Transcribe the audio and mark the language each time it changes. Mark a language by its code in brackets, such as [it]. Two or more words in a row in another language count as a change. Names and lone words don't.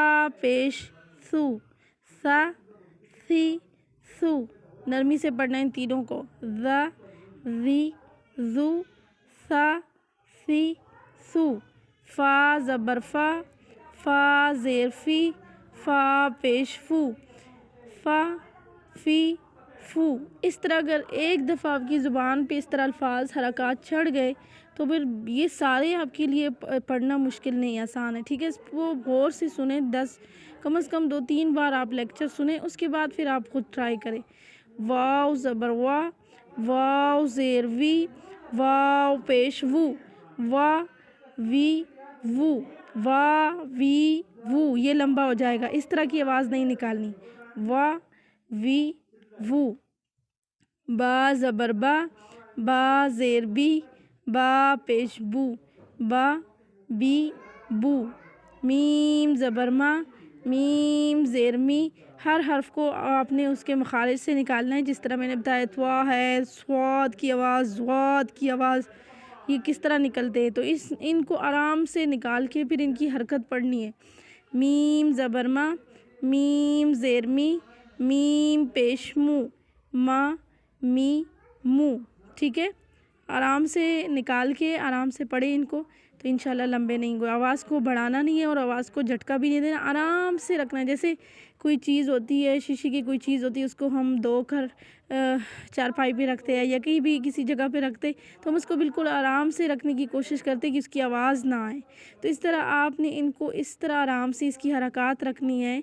[ur] پیش سو سا سی سو نرمی سے پڑھنا ان تینوں کو ذا ذی ذو سا سی سو فا زبر فا فا زیر فی فا پیش فو فا فی فو اس طرح اگر ایک دفعہ آپ کی زبان پہ اس طرح الفاظ حرکات چڑھ گئے تو پھر یہ سارے آپ کے لیے پڑھنا مشکل نہیں آسان ہے، ٹھیک ہے۔ اس کو غور سے سنیں، کم از کم 2-3 بار آپ لیکچر سنیں، اس کے بعد پھر آپ خود ٹرائی کریں۔ واو زبر وا واو زیر وی واو پیش وو وا وی وو وا وی وو یہ لمبا ہو جائے گا، اس طرح کی آواز نہیں نکالنی۔ وا وی وو با زبر با با زیر بی با پیش بو با بی بو میم زبر ما میم زیر می ہر حرف کو آپ نے اس کے مخارج سے نکالنا ہے، جس طرح میں نے بتایا توا ہے، صاد کی آواز، ضاد کی آواز یہ کس طرح نکلتے ہیں، تو ان کو آرام سے نکال کے پھر ان کی حرکت پڑھنی ہے۔ میم زبر ما میم زیر می میم پیش مو ما می مو، ٹھیک ہے۔ آرام سے نکال کے آرام سے پڑھیں ان کو، تو [ar] انشاءاللہ [ur] لمبے نہیں گئے۔ آواز کو بڑھانا نہیں ہے اور آواز کو جھٹکا بھی نہیں دینا، آرام سے رکھنا ہے۔ جیسے کوئی چیز ہوتی ہے، شیشے کی کوئی چیز ہوتی ہے، اس کو ہم دھو کر چارپائی پہ رکھتے ہیں یا کہیں بھی کسی جگہ پہ رکھتے تو ہم اس کو بالکل آرام سے رکھنے کی کوشش کرتے ہیں کہ اس کی آواز نہ آئے، تو اس طرح آپ نے ان کو اس طرح آرام سے اس کی حرکات رکھنی ہے۔